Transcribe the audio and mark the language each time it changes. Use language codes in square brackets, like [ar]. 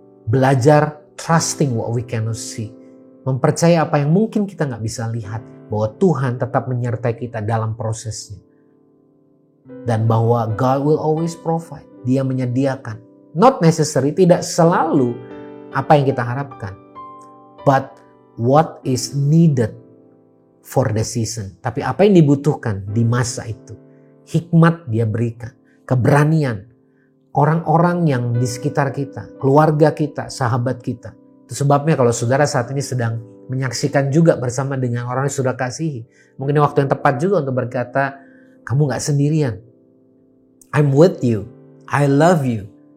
[id] Belajar [en] trusting what we cannot see. [id] Mempercayai apa yang mungkin kita gak bisa lihat. Bahwa Tuhan tetap menyertai kita dalam prosesnya. Dan bahwa [en] God will always provide. [id] Dia menyediakan. [en] Not necessary, [id] tidak selalu apa yang kita harapkan. [en] But what is needed for the season. [id] Tapi apa yang dibutuhkan di masa itu. Hikmat dia berikan. Keberanian. Orang-orang yang di sekitar kita. Keluarga kita, sahabat kita. Itu sebabnya kalau saudara saat ini sedang menyaksikan juga bersama dengan orang yang sudah kasihi. Mungkin waktu yang tepat juga untuk berkata, kamu gak sendirian. [en] I'm with you. I love you.